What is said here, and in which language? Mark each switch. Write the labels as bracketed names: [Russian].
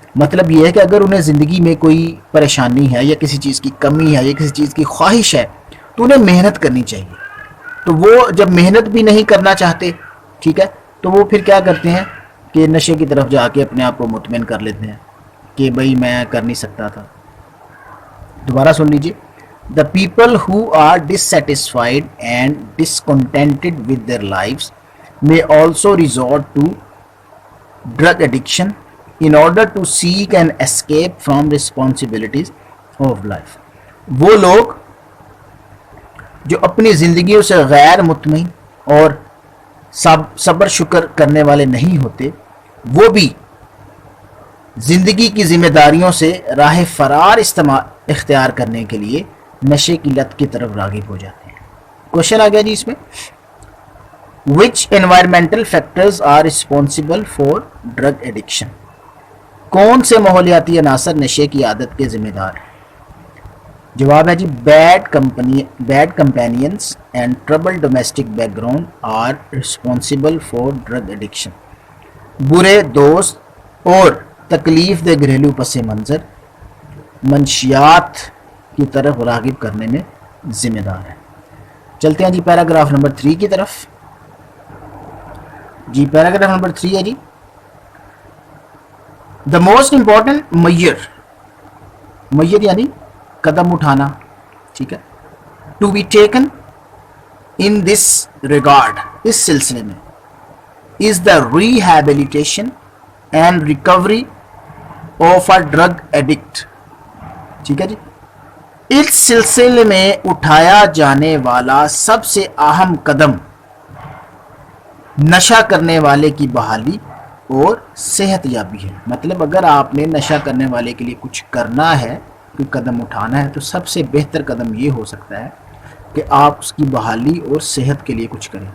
[Urdu] مطلب یہ ہے کہ اگر انہیں زندگی میں کوئی پریشانی ہے یا کسی چیز کی کمی ہے یا کسی چیز کی خواہش ہے تو انہیں محنت کرنی چاہیے. تو وہ جب محنت بھی نہیں کرنا چاہتے، ٹھیک ہے، تو وہ پھر کیا کرتے ہیں کہ نشے کی طرف جا کے اپنے آپ کو مطمئن کر لیتے ہیں کہ بھئی میں کر نہیں سکتا تھا. دوبارہ سن لیجئے. [English] The people who are dissatisfied and discontented with their lives may also resort to drug addiction in order to seek an escape from responsibilities of life. [Urdu] وہ لوگ جو اپنی زندگیوں سے غیر مطمئن اور صبر شکر کرنے والے نہیں ہوتے، وہ بھی زندگی کی ذمہ داریوں سے راہ فرار اختیار کرنے کے لیے نشے کی لت کی طرف راغب ہو جاتے ہیں. کوشچن آ گیا جی اس میں. [English] which environmental factors are responsible for drug addiction؟ [Urdu] کون سے ماحولیاتی عناصر نشے کی عادت کے ذمہ دار ہیں؟ جواب ہے جی [English] bad companions and troubled domestic background are responsible for drug addiction. [Urdu] برے دوست اور تکلیف دہ گھریلو پس منظر منشیات کی طرف راغب کرنے میں ذمہ دار ہیں. چلتے ہیں جی پیراگراف نمبر 3 کی طرف. جی پیراگراف نمبر 3 ہے جی [English] the most important measure [Urdu] یعنی قدم اٹھانا، ٹھیک ہے، [English] to be taken in this regard، [Urdu] اس سلسلے میں [English] is the rehabilitation and recovery of a drug addict. [Urdu] ٹھیک ہے جی، اس سلسلے میں اٹھایا جانے والا سب سے اہم قدم نشہ کرنے والے کی بحالی اور صحت یابی ہے. مطلب اگر آپ نے نشہ کرنے والے کے لیے کچھ کرنا ہے، کوئی قدم اٹھانا ہے، تو سب سے بہتر قدم یہ ہو سکتا ہے کہ آپ اس کی بحالی اور صحت کے لیے کچھ کریں.